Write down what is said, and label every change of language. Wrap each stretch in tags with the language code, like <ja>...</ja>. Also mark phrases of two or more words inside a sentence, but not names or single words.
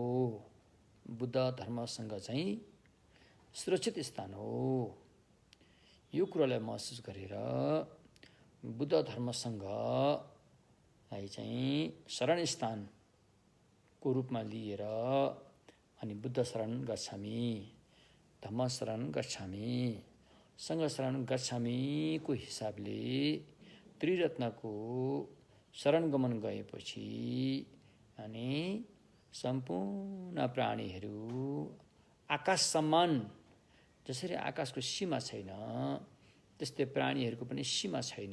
<ne>बुद्ध धर्मसँग चाहिँ सुरक्षित स्थान हो। यो कुरालाई महसुस गरेर बुद्ध धर्मसँग चाहिँ शरण स्थानको रूपमा लिएर अनि</ne> <pi>बुद्ध शरण गच्छामि, धम्म शरण गच्छामि, सङ्घ शरण गच्छामिको</pi> <ne>हिसाबले त्रिरत्नको शरण गमन गएपछि अनि सम्पूर्ण प्राणीहरू आकाश समान, जसरी आकाशको सीमा छैन त्यस्तै प्राणीहरूको पनि सीमा छैन।</ne>